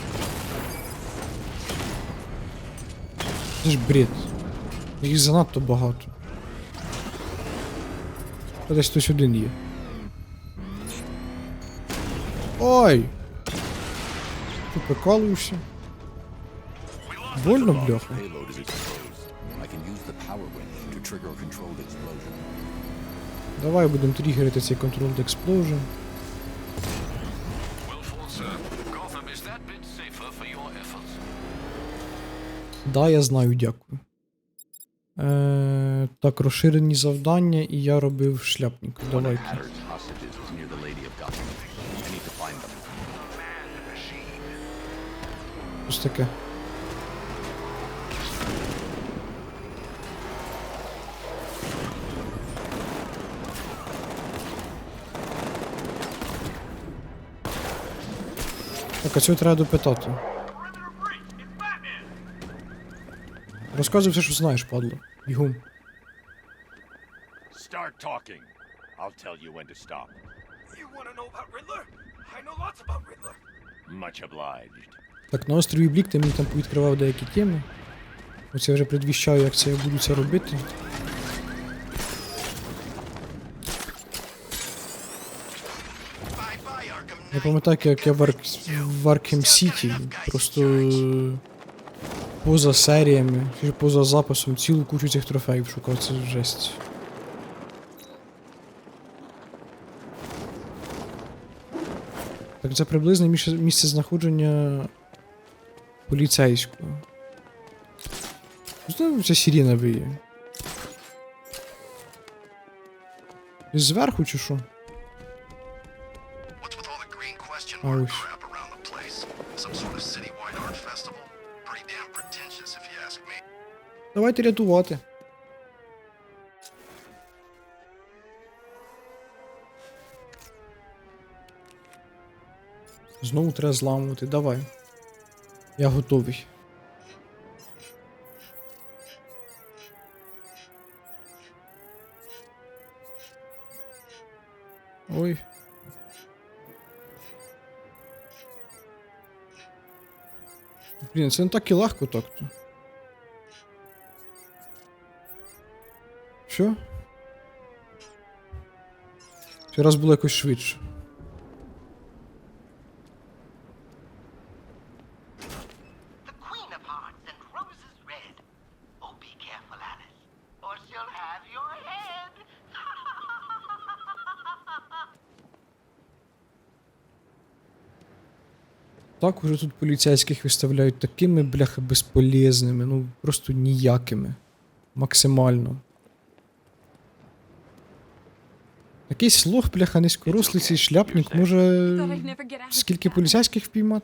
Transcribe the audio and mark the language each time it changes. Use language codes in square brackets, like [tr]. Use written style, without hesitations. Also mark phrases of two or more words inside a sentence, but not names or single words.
[uk] Це ж бред. Їх занадто багато. Та десь хтось один є. Ой! Ти прикалуєшся? [ru] Больно, бляха. [en] Payload is exposed. I can use the power winch to trigger a controlled explosion. [uk] Давай будемо тригерити цей [en] Controlled Explosion. Well fought, sir. Gotham is that bit safer for your efforts. [uk] Да, я знаю, дякую. Так, розширені завдання, і я робив шляпника. Давайте. [en] Hatter's hostages is near the Lady of Gotham. I need to find them. [uk] Ось таке. Так, а цього треба допитати. Розказуй все, що знаєш, падло. Бігом. [en] Start talking. I'll tell you when to stop. You want to know about Riddler? I know lots about Riddler. Much obliged. [uk] Так, на острові Блік ти мені там повідкривав деякі теми. Ось я вже предвіщаю, як це я буду це робити. [en] Bye-bye, Arkham [uk] Я [en] Knight. [uk] пам'ятаю, як я в Аркхем Сіті просто поза серіями, чи поза записом цілу кучу цих трофеїв шукав, це жесть. Так, це приблизне місце знаходження поліцейського. Знову ця сирена виє. Десь зверху чи що? [en] What's with all the green question I mark wish. crap around the place? Some sort of citywide art festival? Pretty damn pretentious, if you ask me. [uk] Давайте рятувати. Знову треба зламувати. Давай. Я готовий. Ой. Блін, це не так і легко так-то. Що? Ще раз було якось швидше. [en] The Queen of Hearts and Roses Red. Oh, be careful, Alice, or she'll have your head. [uk] Так уже тут поліцейських виставляють такими, бляха, безполезними, ну просто ніякими. Максимально. Якийсь лох, бляха, низькорослий цей шляпник може скільки поліцейських впіймати?